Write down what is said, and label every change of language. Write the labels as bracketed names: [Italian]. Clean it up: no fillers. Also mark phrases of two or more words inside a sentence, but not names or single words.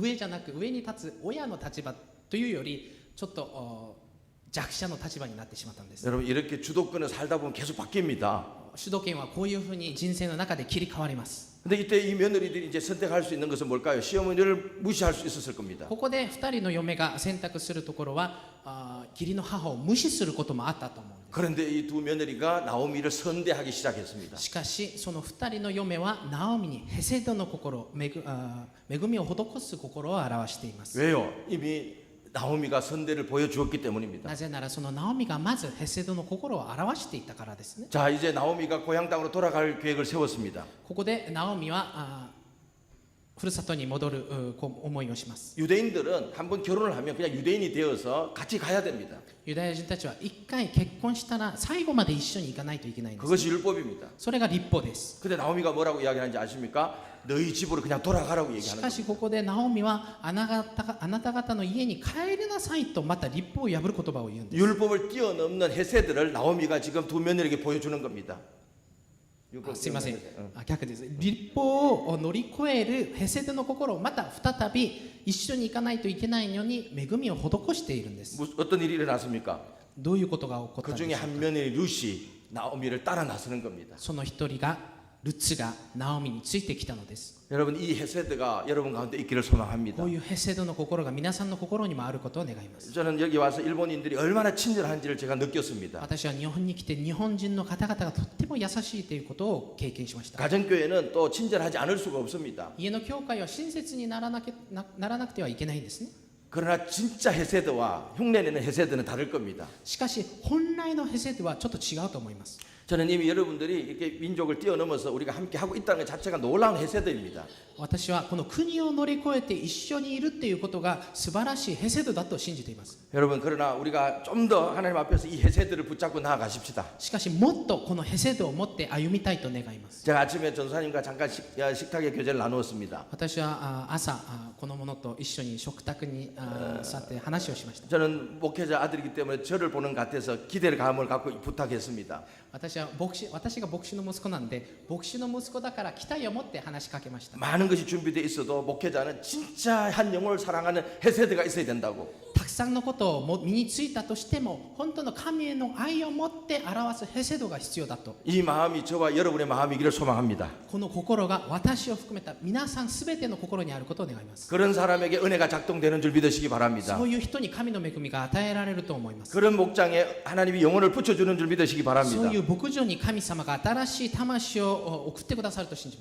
[Japanese] 上じゃなく上に立つ親の立場というよりちょっと弱者の立場になってしまったんです。 [Korean] 여러분 이렇게 주도권을 살다 보면 계속 바뀝니다. [Japanese] 主導権はこういうふうに人生の中で切り替わります。 [Korean] 근데 이때 이 며느리들이 이제 선택할 수 있는 것은 뭘까요? 시어머니를 무시할 수 있었을 겁니다. [Japanese] ここで2人の嫁が選択するところは義理の母を無視することもあったと思うんです。 [Korean] 그런데 이 두 며느리가 나오미를 선대하기 시작했습니다. [Japanese] しかしその2人の嫁はナオミにヘセドの心、恵みを施す心を表しています。 [Korean] 왜요? 이미 나오미가 선대를 보여주었기 때문입니다. [Japanese] なぜならそのナオミがまずヘセドの心を表していたからですね。 [Korean] 자, 이제 나오미가 고향 땅으로 돌아갈 계획을 세웠습니다. [Japanese] ここでナオミはふるさとに戻る思いをします。 [Korean] 유대인들은 한번 결혼을 하면 그냥 유대인이 되어서 같이 가야 됩니다. [Japanese] ユダヤ人たちは一回結婚したら最後まで一緒に行かないといけないんです。 [Korean] 그것이 율법입니다. [Japanese] それが立法です。 [Korean] 근데 나오미가 뭐라고 이야기하는지 아십니까? 너희 집으로 그냥 돌아가라고 [Japanese] し [Korean] 얘기하는 [Japanese] かし [Korean] 거예요. [Japanese] ここでナオミはあなた方の家に帰りなさいとまた立法を破る言葉を言うんです。 [Korean] 율법을 뛰어넘는 헤세드를 나오미가 지금 두 며느리에게 보여주는 겁니다. [Japanese] すいません、逆です。立法を乗り越えるヘセドの心をまた再び一緒に行かないといけないのに恵みを施しているんです。 [Korean] 어떤 일이 일어났습니까? [Japanese] どういうことが起こった [Korean] 그 [Japanese] んで [Korean] 중에 [Japanese] しょう [Korean] 한 며느리 루시 나오미를 따라 나서는 겁니다. [Japanese] その一人がルツがナオミについてきたのです。 [Korean] 여러분 이 헤세드가 여러분 가운데 있기를 소망합니다. [Japanese] こういうヘセドの心が皆さんの心にもあることを願います。 [Korean] 저는 여기 와서 일본인들이 얼마나 친절한지를 제가 느꼈습니다. [Japanese] 私は日本に来て日本人の方々がとっても優しいということを経験しました。 [Korean] 가정교회는 또 친절하지 않을 수가 없습니다. [Japanese] 家の教会は親切にならなくてはいけないんですね。 [Korean] 그러나 진짜 헤세드와 흉내내는 헤세드는 다를 겁니다. [Japanese] しかし本来のヘセドはちょっと違うと思います。 [Korean] 저는 이미 여러분들이 이렇게 민족을 뛰어넘어서 우리가 함께 하고 있다는 것 자체가 놀라운 헤세드입니다. [Japanese] 私はこの国を乗り越えて一緒にいるっていうことが素晴らしいヘセドだと信じています。 [Korean] 여러분 그러나 우리가 좀 더 하나님 앞에서 이 헤세드를 붙잡고 나아가십시다. [Japanese] しかしもっとこのヘセドを持って歩みたいと願います。 [Korean] 제가 아침에 전사님과 잠깐 식탁의 교제를 나누었습니다. [Japanese] 私は朝この者と一緒に食卓に座って話をしました。 [Korean] 저는 목회자 아들이기 때문에 저를 보는 것 같아서 기대감을 갖고 부탁했습니다. [Japanese] 私が牧師の息子なんで牧師の息子だから期待を持って話しかけました。 [Korean] 많은 것이 준비되어 있어도 목회자는 진짜 한 영혼을 사랑하는 헤세드가 있어야 된다고. [Japanese] たくくさんのことをも身についたとしても本当の神への愛を持って表すヘセドが必要だと [Korean] 이 마음이 저와 여러분의 마음이기를 소망합니다. [Japanese] この心が私を含めた皆さんすべての心にあることを願います [Korean] 그런 사람에게 은혜가 작동되는 줄 믿으시기 바랍니다. [Japanese] そういう人に神の恵みが与えられると思います [Korean] 그런 목장에 하나님이 영혼을 붙여주는 줄 믿으시기 [Japanese] そう [Korean] 바랍니다. [Japanese] いう牧場に神様が新しい魂を送ってくださると信じます